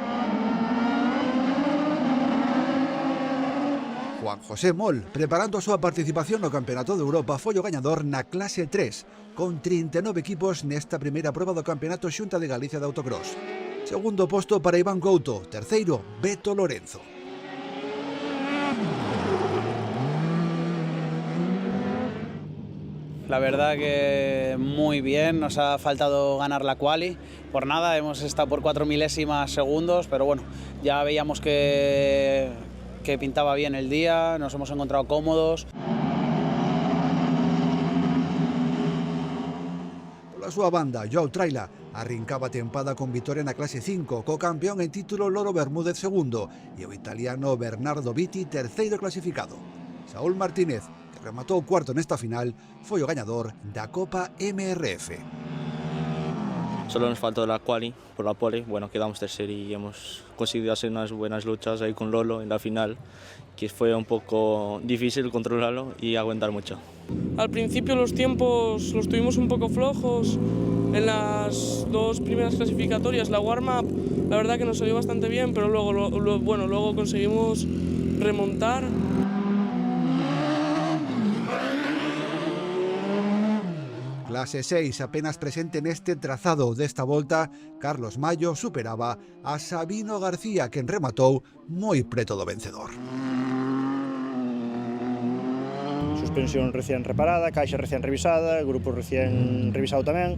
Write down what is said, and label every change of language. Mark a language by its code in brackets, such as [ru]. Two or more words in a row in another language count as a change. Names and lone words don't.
[gl] Juan José Moll, preparando a súa participación no Campeonato de Europa, foi o gañador na clase 3, con 39 equipos nesta primeira proba do Campeonato Xunta de Galicia de Autocross. Segundo posto para Iván Couto, terceiro, Beto Lorenzo. [es] La verdad que muy bien, nos ha faltado ganar la quali, por nada, hemos estado por 4 milésimas segundos, pero bueno, ya veíamos que pintaba bien el día, nos hemos encontrado cómodos. [gl] Pola súa banda, Joao Traila arrincaba tempada con vitoria na clase 5, co campeón en título Loro Bermúdez segundo e o italiano Bernardo Vitti terceiro clasificado. Saúl Martínez, que rematou cuarto nesta final, foi o gañador da Copa MRF. [es] Solo nos faltó la quali por la pole, quedamos tercero y hemos conseguido hacer unas buenas luchas ahí con Lolo en la final, que fue un poco difícil controlarlo y aguantar mucho. Al principio los tiempos los tuvimos un poco flojos en las dos primeras clasificatorias, la warm-up la verdad que nos salió bastante bien, pero luego conseguimos remontar. [gl] Clase 6, apenas presente neste trazado desta volta, Carlos Mayo superaba a Sabino García, quen rematou moi preto do vencedor. Suspensión recién reparada, caixa recién revisada, grupo recién revisado tamén.